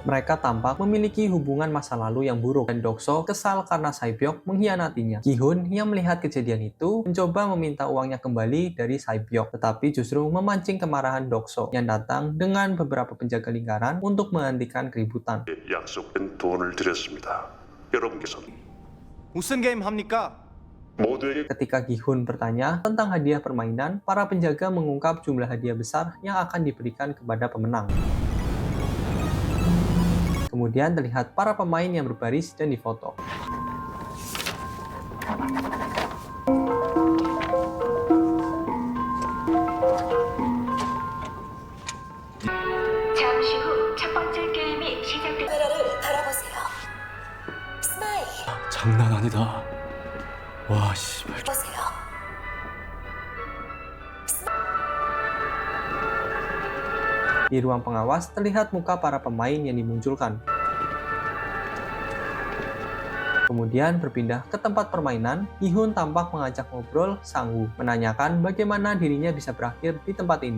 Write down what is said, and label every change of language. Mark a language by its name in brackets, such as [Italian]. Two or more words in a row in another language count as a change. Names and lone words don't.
[Indonesian] Mereka tampak memiliki hubungan masa lalu yang buruk dan Dokso kesal karena Sae-byok mengkhianatinya. Gi-hun yang melihat kejadian itu mencoba meminta uangnya kembali dari Sae-byok, tetapi justru memancing kemarahan Dokso yang datang dengan beberapa penjaga lingkaran untuk menghentikan keributan. [Korean] 약속된 돈을 드렸습니다. 여러분께서 무슨 게임 합니까? 모두에게 [Indonesian] Ketika Gi-hun bertanya tentang hadiah permainan, para penjaga mengungkap jumlah hadiah besar yang akan diberikan kepada pemenang. Kemudian terlihat para pemain yang berbaris dan difoto. [Korean] 잠시 후 첫 번째 게임이 시작됩니다. 카메라를 바라보세요. 스마일 장난 아니다. 와, 씨발. 보세요. [Indonesian] Di ruang pengawas terlihat muka para pemain yang dimunculkan. Kemudian berpindah ke tempat permainan, Gi-hun tampak mengajak ngobrol Sang-woo, menanyakan bagaimana dirinya bisa berakhir di tempat ini.